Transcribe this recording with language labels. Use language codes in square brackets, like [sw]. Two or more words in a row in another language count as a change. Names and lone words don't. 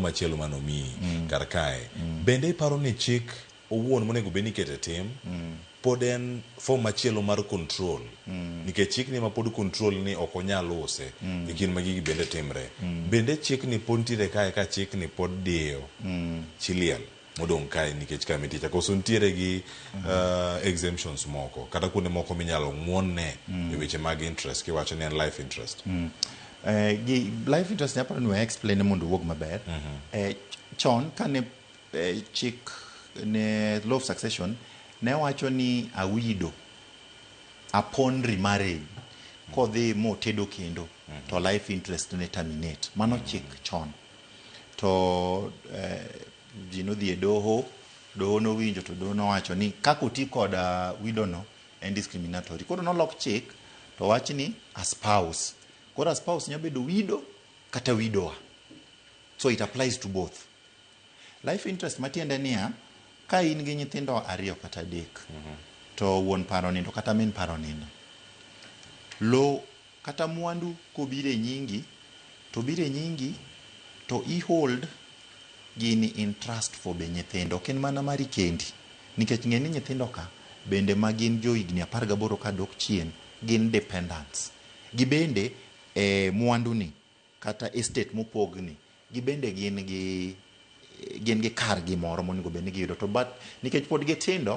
[luo] machielo manomiyi kar kae bende iparo ni chik owuon monego bed ni ikete tim pod en form machielo mar control nikech chik ni ma pod control ni ok onyal use e kinde ma gigi bende timre bende chik ni pod ntiere kae ka chik ni pod diyo chiliel modong' kae nikech kamiticha koso ntiere gi exemptions moko kata kuonde moko minyalo ng'won ne e weche mag interest kiwacho ni en [en] life interest life interest [luo] nyaparo ni [en] we explain [luo] mondo wuog maber chon kane chik ne [en] law of succession [luo] ne wacho ni [en] a widow upon remarriage [luo] kodhi motedo kendo to [en] life interest [luo] ne terminate mano chik chon to ji nodhi e doho nowinjo to doho nowacho ni kaka oti kod widow no en discriminatory koro nolok chik to wach ni [en] a spouse [luo] koro [en] a spouse [luo] nyalo bedo widow kata widower [en] so it applies to both. Life interest [luo] matiende niya ka in gi nyithindo ariyo kata adek to wuon paro nindo kata min paro nindo lo kata mwandu kobire nyingi to i hold gini [en] in trust for [luo] be nyithindo ok en mana mari kendi nikech ng'eni nyithindo ka bende ma gin jo higni 18 ka dok chien gin dependents gibende mwandu ni kata estate mopogni gibende gin gi kar gimoro monego bed ni giyudo to but nikech pod gitindo